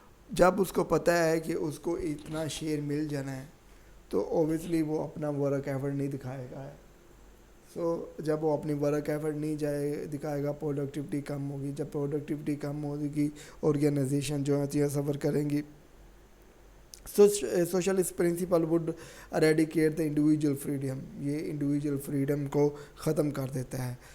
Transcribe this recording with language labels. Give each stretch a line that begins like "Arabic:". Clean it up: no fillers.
Urdu: جب اس کو پتہ ہے کہ اس کو اتنا شیئر مل جانا ہے تو اوبویسلی وہ اپنا ورک ایفرٹ نہیں دکھائے گا. جب وہ اپنی ورک ایفرٹ نہیں دکھائے گا, پروڈکٹیوٹی کم ہوگی. جب پروڈکٹیوٹی کم ہوگی, آرگنائزیشن جو ہے سفر کریں گی.
English: Socialist principle would eradicate the individual freedom.
Urdu: یہ انڈیویجول فریڈم کو ختم کر دیتا ہے.